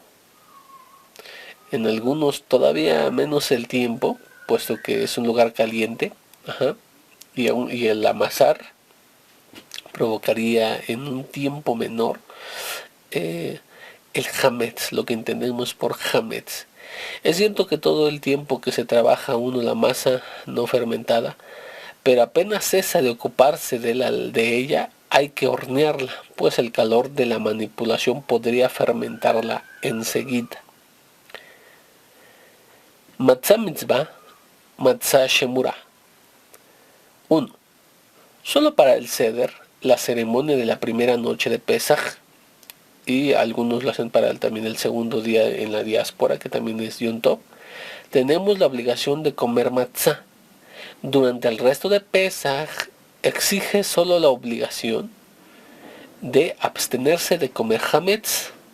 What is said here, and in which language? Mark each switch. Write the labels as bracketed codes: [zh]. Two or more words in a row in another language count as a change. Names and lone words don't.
[es] En algunos todavía menos el tiempo, puesto que es un lugar caliente, y el amasar provocaría en un tiempo menor el hametz, lo que entendemos por hametz. Es cierto que todo el tiempo que se trabaja uno la masa no fermentada, pero apenas cesa de ocuparse de ella, hay que hornearla, pues el calor de la manipulación podría fermentarla enseguida. [he] מצה מצוה, מצה שמורה. [es] 1. Solo para el seder, la ceremonia de la primera noche de Pesach, y algunos lo hacen para también el segundo día en la diáspora, que también es Yom Tov, tenemos la obligación de comer matzah. Durante el resto de Pesach exige solo la obligación de abstenerse de comer hametz.